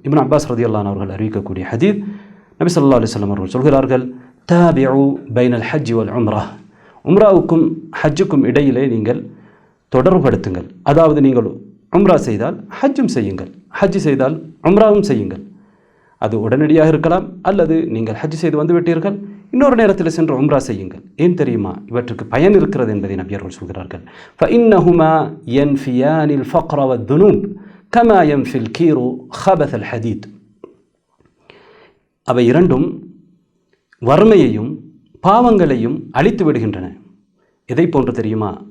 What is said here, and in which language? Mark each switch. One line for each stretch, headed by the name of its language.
Tamil: இப்னு Abbas ரலியல்லாஹு அன்ஹு அவர்கள் அறிவிக்கக்கூடிய ஹதீஸ், நபி ஸல்லல்லாஹு அலைஹி வஸல்லம் அவர்கள் சொல்கிறார்கள்,
Arabic: தாபிஉ பைனல் ஹஜ் வல் உம்ரா,
Tamil: உம்ராவுக்கும் ஹஜ்ஜுக்கும் இடையிலே நீங்கள் தொடர்புபடுத்துங்கள். அதாவது நீங்கள் உம்ரா செய்தால் ஹஜ்ஜும் செய்யுங்கள், ஹஜ் செய்தால் உம்ராவும் செய்யுங்கள். அது உடனடியாக இருக்கலாம், அல்லது நீங்கள் ஹஜ் செய்து வந்துவிட்டீர்கள், இன்னொரு நேரத்தில் சென்று உம்ரா செய்யுங்கள். ஏன் தெரியுமா? இவற்றுக்கு பயன் இருக்கிறது என்பதை நபியர்கள் சொல்கிறார்கள்.
Arabic: فإنهما ينفيان الفقر والذنوب كما ينفي الكير خبث الحديد.
Tamil: அவை இரண்டும் வறுமையையும் பாவங்களையும் அழித்து விடுகின்றன. எதை போன்று தெரியுமா?